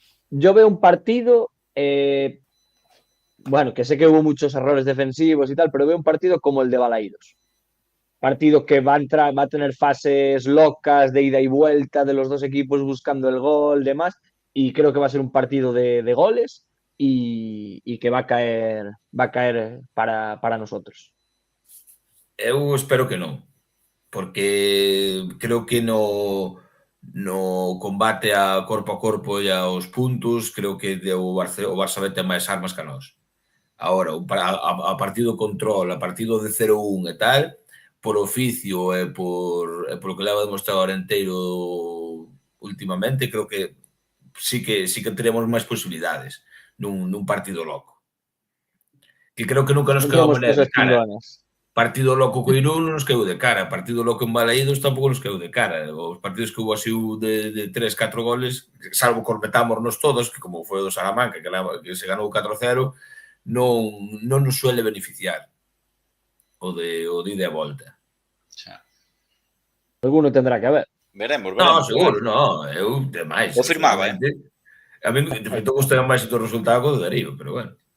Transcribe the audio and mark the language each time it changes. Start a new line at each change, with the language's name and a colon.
Spanish: Yo veo un partido, bueno, que sé que hubo muchos errores defensivos y tal, pero veo un partido como el de Balaídos. Partido que va a tener fases locas de ida y vuelta de los dos equipos buscando el gol, demás, y creo que va a ser un partido de goles y que va a caer para nosotros.
Galician: Eu espero que non, porque creo que no combate a corpo e aos puntos, creo que o Barça vai ter máis armas que a nós. Agora, a partido control, a partido de 0-1 e tal, por oficio e por que leva demostrado o Arenteiro últimamente, creo que sí que teremos máis posibilidades nun partido loco. Que creo que nunca nos quedamos de cara. Partido loco co Irún non nos quedou de cara. Partido loco en Balaídos tampouco nos quedou de cara. Os partidos que hubo así de 3-4 goles, salvo que os metámonos todos, que como foi o do Salamanca, que se ganou 4-0, non nos suele beneficiar o de ida e volta. Xa.
Spanish: Alguno tendrá que haber. Veremos.
Galician: Non, seguro, non. Eu, demais. O firmaba, A mí, de feito, gostei máis o resultado do Darío, pero bueno.